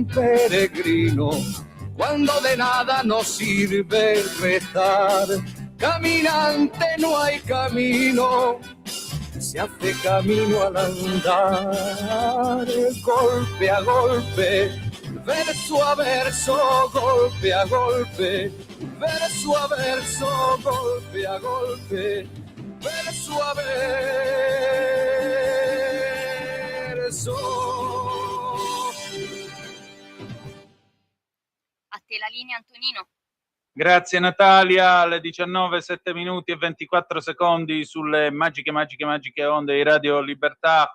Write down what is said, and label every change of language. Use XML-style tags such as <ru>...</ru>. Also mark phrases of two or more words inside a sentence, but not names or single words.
<es>peregrino, cuando de nada nos sirve rezar, caminante no hay camino, se hace camino al andar, golpe a golpe, verso a verso, golpe a golpe, verso a verso, golpe a golpe, verso a verso.</es> <it>A te la linea, Antonino. Grazie Natalia, alle 19, 7 minuti e 24 secondi sulle magiche onde di Radio Libertà.</it>